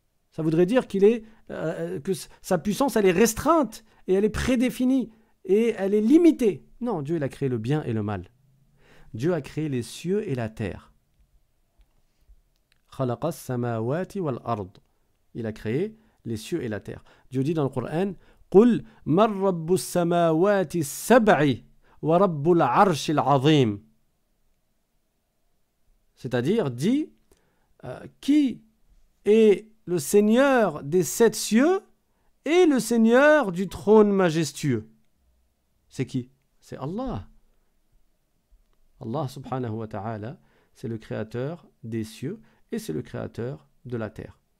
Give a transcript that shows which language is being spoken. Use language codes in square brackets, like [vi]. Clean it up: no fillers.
[fr] Ça voudrait dire que sa puissance, elle est restreinte et elle est prédéfinie et elle est limitée. Non, Dieu, il a créé le bien et le mal. Dieu a créé les cieux et la terre. [ar] Khalaqa as-samawati wal ard. [fr] Il a créé les cieux et la terre. Dieu dit dans le Coran, [ar] قُلْ مَنْ رَبُّ السَّمَاوَاتِ السَّبْعِ وَرَبُّ الْعَرْشِ الْعَظِيمِ. [fr] C'est-à-dire, dit, qui est le Seigneur des 7 cieux et le Seigneur du trône majestueux. C'est qui? C'est Allah. Allah subhanahu wa ta'ala, c'est le créateur des cieux et c'est le créateur de la terre.